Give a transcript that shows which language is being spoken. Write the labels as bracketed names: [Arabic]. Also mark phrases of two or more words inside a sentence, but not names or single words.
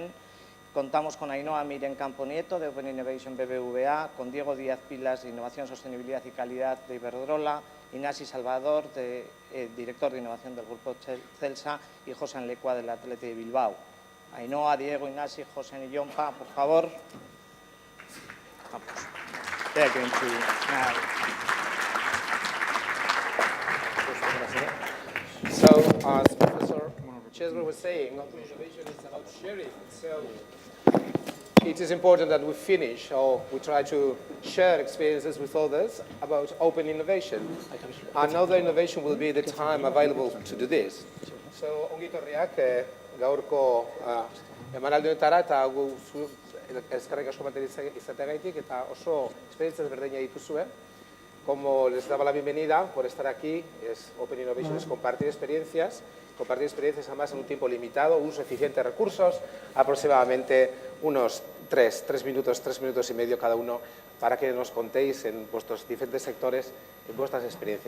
[Spanish] Contamos con Ainhoa Miren Campo Nieto, de Open Innovation BBVA, con Diego Díaz Pilas, de Innovación, Sostenibilidad y Calidad, de Iberdrola, Ignasi Salvador, director de Innovación del Grupo Celsa, y José Enlecua, del Athletic de Bilbao. Ainhoa, Diego, Ignasi, José y Jonpa, por favor. Vamos. [English] They're going to now. So, as Professor Chesbrough was saying, open innovation is about sharing. So, it is important that we finish, or we try to share experiences with others about open innovation. Another innovation will be the time available to do this. So, [Basque] ongi etorriak, gaurko emanaldi honetara eta eskerrik asko izateagaitik eta oso esperientzia ezberdina dituzue. [Spanish] Como les daba la bienvenida por estar aquí, [English] Open Innovation [Spanish] es compartir experiencias además en un tiempo limitado, uso eficiente de recursos, aproximadamente unos 3 minutos y medio cada uno, para que nos contéis en vuestros diferentes sectores vuestras experiencias.